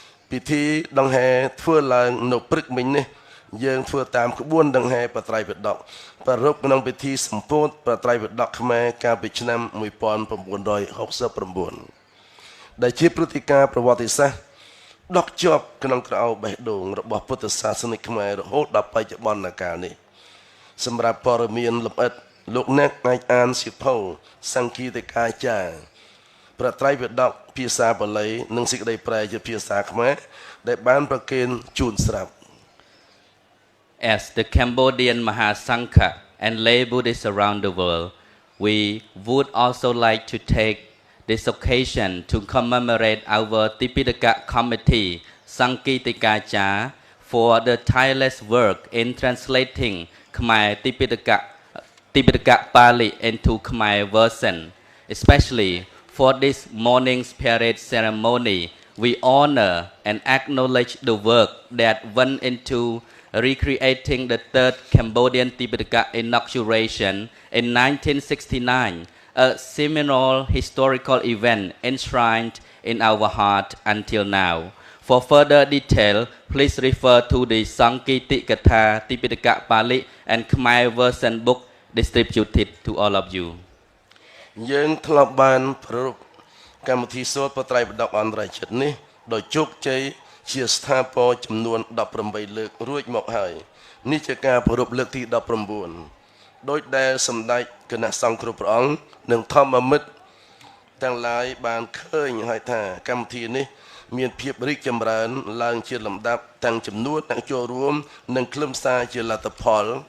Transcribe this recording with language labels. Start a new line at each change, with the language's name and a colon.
Khmer: ពិធីដង្ហែធ្វើឡើងនៅព្រឹកមិញនេះយើងធ្វើតាមក្បួនដង្ហែប្រត្រៃបដកប្រារព្ធក្នុងពិធីសម្ពោធប្រត្រៃបដកខ្មែរកាលពីឆ្នាំ1969ដែលជាព្រឹត្តិការណ៍ប្រវត្តិសាស្ត្រដកជាប់ក្នុងក្រអៅបេះដូងរបស់ពុទ្ធសាសនិកខ្មែររហូតដល់បច្ចុប្បន្នកាលនេះ សម្រាប់ព័ត៌មានលម្អិតលោកអ្នកអាចអានសៀវភៅសង្ឃីតិកាចារ្យប្រត្រៃបដកភាសាបាលីនិងសេចក្តីប្រែជាភាសាខ្មែរដែលបានប្រគេនជូនស្រាប់
English: As the Cambodian Mahasangha and lay Buddhists around the world, we would also like to take this occasion to commemorate our Tipitaka Committee, Sankitikacha, for the tireless work in translating Khmer Tipitaka Pali into Khmer version. Especially for this morning's parade ceremony, we honor and acknowledge the work that went into recreating the third Cambodian Tipitaka inauguration in 1969, a seminal historical event enshrined in our heart until now. For further detail, please refer to the Sankitikaha Tipitaka Pali and Khmer version book distributed to all of you.
Khmer: យើងធ្លាប់បានប្រារព្ធកម្មវិធីសូត្របត្រៃបដកអន្តរជាតិនេះដោយជោគជ័យជាស្ថាពរចំនួន18លើករួចមកហើយនេះជាការប្រារព្ធលើកទី19ដោយដែលសម្ដេចគណៈសង្ឃគ្រប់ព្រះអង្គនិងធម្មមិត្តទាំងឡាយបានឃើញហើយថាកម្មវិធីនេះមានភាពរីកចម្រើនឡើងជាលំដាប់ទាំងចំនួនអ្នកចូលរួមនិងខ្លឹមសារជាលទ្ធផល